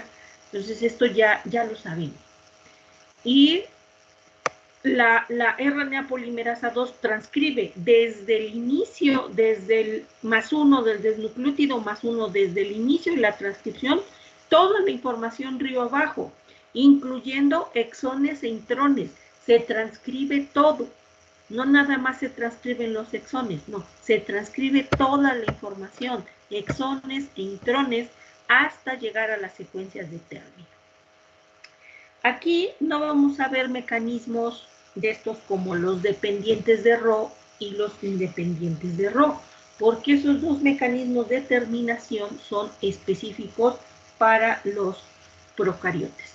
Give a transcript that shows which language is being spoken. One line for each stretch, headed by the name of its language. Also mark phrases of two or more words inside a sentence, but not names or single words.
Spanish: Entonces esto ya lo sabemos. Y la RNA polimerasa 2 transcribe desde el inicio, desde el +1 del desnucleótido +1 desde el inicio de la transcripción, toda la información río abajo, incluyendo exones e intrones. Se transcribe todo. No nada más se transcriben los exones, no, se transcribe toda la información, exones e intrones, hasta llegar a las secuencias de término. Aquí no vamos a ver mecanismos de estos como los dependientes de Rho y los independientes de Rho, porque esos dos mecanismos de terminación son específicos para los procariotes.